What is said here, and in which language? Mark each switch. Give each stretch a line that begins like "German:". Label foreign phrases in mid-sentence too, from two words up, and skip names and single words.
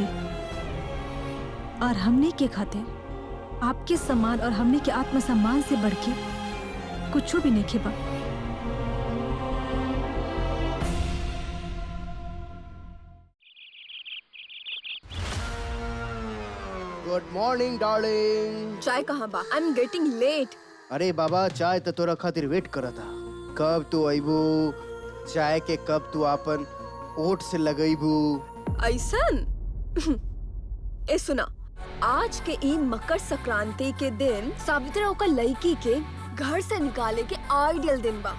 Bhojpuri: और हमने के खातिर आपके सम्मान और हमने के आत्मसम्मान से बढ़ के कुछ भी नहीं खेबा।
English: good morning darling.
Bhojpuri: चाय कहाँ बा?
English: I am getting late.
Bhojpuri: अरे बाबा चाय तो तोरा खातिर वेट करा था। कब तू अइबू? चाय के कब तू आपन ओट से लगइबू? ऐसन ए सुना, आज के ई मकर संक्रांति के दिन सावित्री ओकर लड़की के घर से निकाले के आइडियल दिन बा।